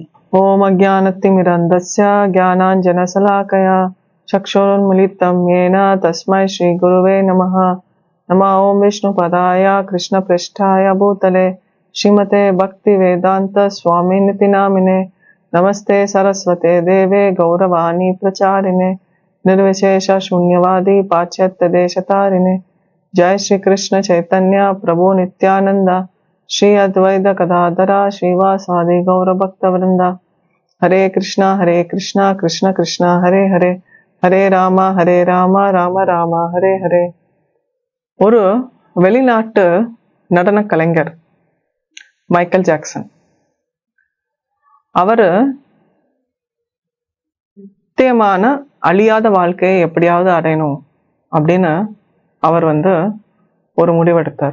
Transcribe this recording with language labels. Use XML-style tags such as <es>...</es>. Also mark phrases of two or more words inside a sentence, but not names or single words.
<sa>ओम् अज्ञानतिमिरान्धस्य ज्ञानाञ्जनशलाकया चक्षुरुन्मीलितं येन तस्मै श्री गुरवे नमः. नम ॐ विष्णुपादाय कृष्णप्रेष्ठाय भूतले श्रीमते भक्ति वेदान्त स्वामिन्निति नामिने. नमस्ते सारस्वते देवे गौरवाणी प्रचारिणे निर्विशेष शून्यवादी पाश्चात्य देशतारिणे. जय श्री कृष्ण चैतन्य प्रभु नित्यानंद श्री अद्वैत गदाधरा श्रीवासादि गौर भक्त वृंदा. हरे कृष्णा कृष्ण कृष्ण हरे हरे, हरे राम राम राम हरे हरे.</sa> <ta>ஒரு வெளிநாட்டு நடன கலைஞர் மைக்கேல் ஜாக்சன். அவரு நித்தியமான அழியாத வாழ்க்கையை எப்படியாவது அடையணும் அப்படின்னு அவர் ஒரு முடிவெடுத்தார்.</ta>